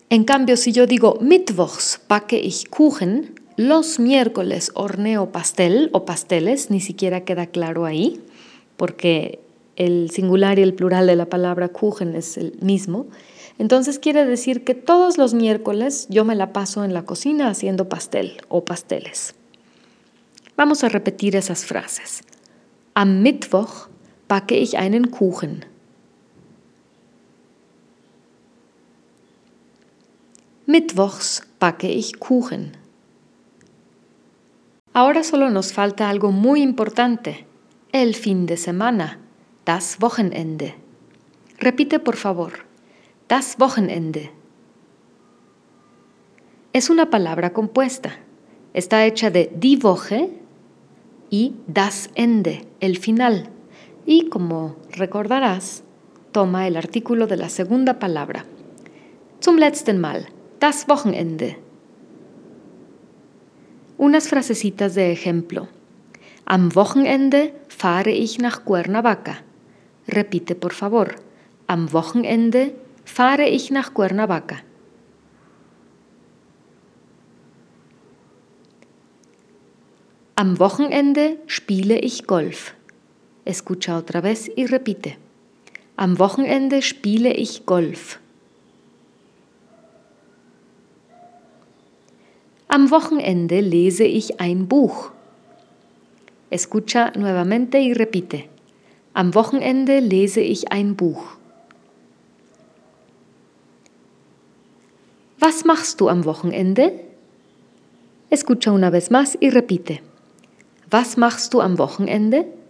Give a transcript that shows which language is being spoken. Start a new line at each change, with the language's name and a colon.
Spanish: En cambio, si yo digo,
German: Mittwochs backe ich Kuchen,
Spanish: los miércoles horneo pastel o pasteles, ni siquiera queda claro ahí, porque el singular y el plural de la palabra Kuchen es el mismo. Entonces quiere decir que todos los miércoles yo me la paso en la cocina haciendo pastel o pasteles. Vamos a repetir esas frases.
German: Am Mittwoch backe ich einen Kuchen. Mittwochs backe ich Kuchen.
Spanish: Ahora solo nos falta algo muy importante. El fin de semana.
German: Das Wochenende.
Spanish: Repite, por favor.
German: Das Wochenende.
Spanish: Es una palabra compuesta. Está hecha de die Woche y das Ende, el final. Y, como recordarás, toma el artículo de la segunda palabra.
German: Zum letzten Mal. Das Wochenende.
Spanish: Unas frasecitas de ejemplo.
German: Am Wochenende fahre ich nach Cuernavaca.
Spanish: Repite, por favor.
German: Am Wochenende fahre ich nach Cuernavaca. Am Wochenende spiele ich Golf.
Spanish: Escucha otra vez y repite.
German: Am Wochenende spiele ich Golf. Am Wochenende lese ich ein Buch.
Spanish: Escucha nuevamente y repite.
German: Am Wochenende lese ich ein Buch. Was machst du am Wochenende?
Spanish: Escucha una vez más y repite.
German: Was machst du am Wochenende?